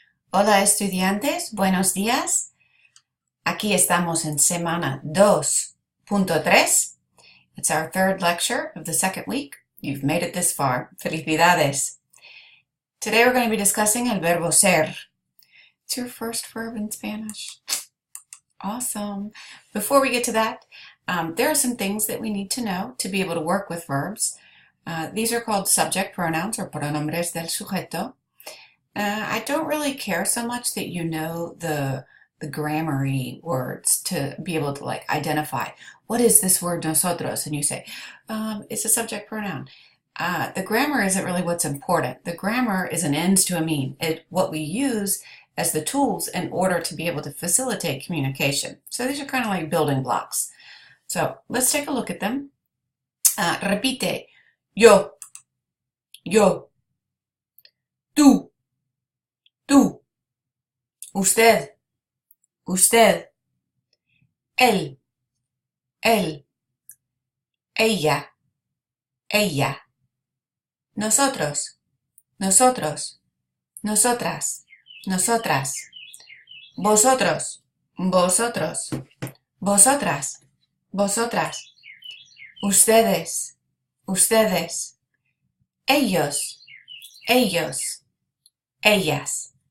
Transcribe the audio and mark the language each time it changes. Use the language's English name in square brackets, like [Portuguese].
[Spanish] Hola estudiantes, buenos días. Aquí estamos en semana 2.3. [English] It's our third lecture of the second week. You've made it this far. [Spanish] Felicidades. [English] Today we're going to be discussing [Spanish] el verbo ser. [English] It's your first verb in Spanish. Awesome. Before we get to that, there are some things that we need to know to be able to work with verbs. These are called subject pronouns or [Spanish] pronombres del sujeto. [English] I don't really care so much that you know the grammar-y words to be able to identify what is this word nosotros, and you say it's a subject pronoun. The grammar isn't really what's important. The grammar is an ends to a mean. What we use as the tools in order to be able to facilitate communication. So these are kind of like building blocks. So let's take a look at them. [Spanish] Repite. Yo, tú, usted, él, ella, nosotros, nosotras, vosotros, vosotras, ustedes, ellos, ellas.